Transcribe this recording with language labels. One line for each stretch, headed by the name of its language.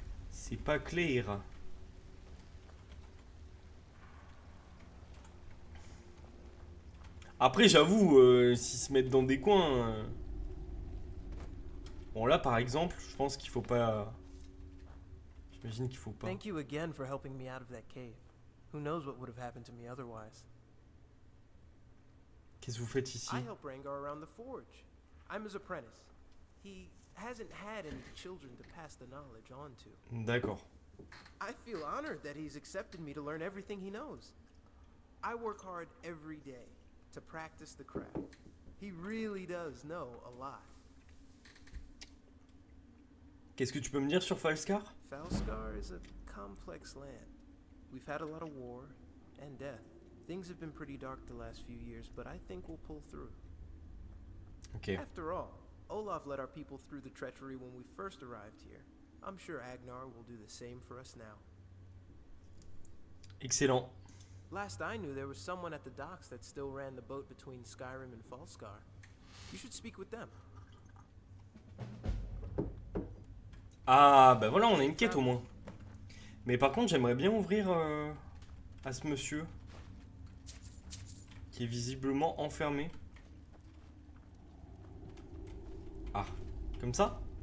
French: C'est pas clair. Après, j'avoue, s'ils se mettent dans des coins... Bon, là, par exemple, je pense qu'il faut pas... J'imagine qu'il faut pas.
English: Thank you again for helping me out of that cave. Who knows what would have happened to me otherwise.
French: Qu'est-ce que vous faites ici?
English: I help Rangar around the forge. I'm his apprentice. He hasn't had any children to pass the knowledge on to.
French: D'accord.
English: I feel honored that he's accepted me to learn everything he knows. I work hard every day to practice the craft. He really does know a lot.
French: Qu'est-ce que tu peux me dire sur Falskar?
English: Falskar is a complex land. We've had a lot of war and death. Things have been pretty dark the last few years, but I think we'll pull through.
French: Ok.
English: After all, Olaf led our people through the treachery when we first arrived here. I'm sure Agnar will do the same for us now.
French: Excellent.
English: Last I knew, there was someone at the docks that still ran the boat between Skyrim and Falskar. You should speak with them.
French: Ah, bah voilà, on a une quête au moins. Mais par contre, j'aimerais bien ouvrir à ce monsieur. Qui est visiblement enfermé. Ah, comme ça?